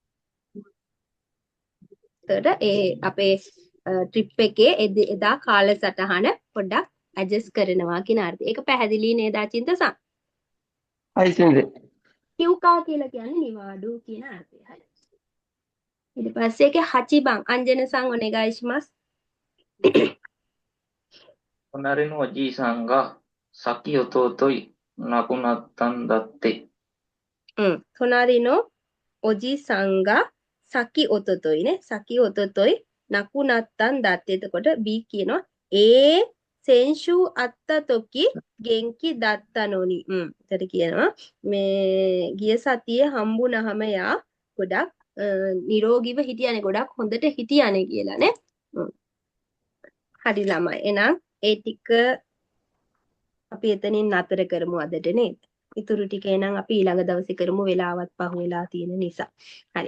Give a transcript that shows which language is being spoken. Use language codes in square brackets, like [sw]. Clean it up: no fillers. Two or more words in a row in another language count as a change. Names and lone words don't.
[si] එතකොට ඒ අපේ ට්‍රිප් එකේ එදා කාලසටහන පොඩ්ඩක් ඇඩ්ජස්ට් කරනවා කියන අර්ථය. ඒක පැහැදිලි නේද අචින්තසන්? හයි සින්දේ. කිව්කා කියලා කියන්නේ නිවාඩු කියන අර්ථය. හරි. ඊට පස්සේ ඒකේ [ja] 八番アンジャナさんお願いします. 隣のおじいさんが先を尊い亡くなったんだって。隣のおじさんが先おとといね先おととい亡くなったんだって [si] එතකොට B කියනවා [ja] 先週会った時元気だったのに [si] එතකොට කියනවා මේ ගිය සතියේ හම්බුනහම යා ගොඩක් නිරෝගීව හිටියානේ ගොඩක් හොඳට හිටියානේ කියලානේ හරි ළමයි එහෙනම් ඒ ටික අපි එතනින් නතර කරමු අදට නේද ඉතුරු ටික එනම් අපි ඊළඟ දවසේ කරමු වෙලාවත් පහු වෙලා තියෙන නිසා. හරි.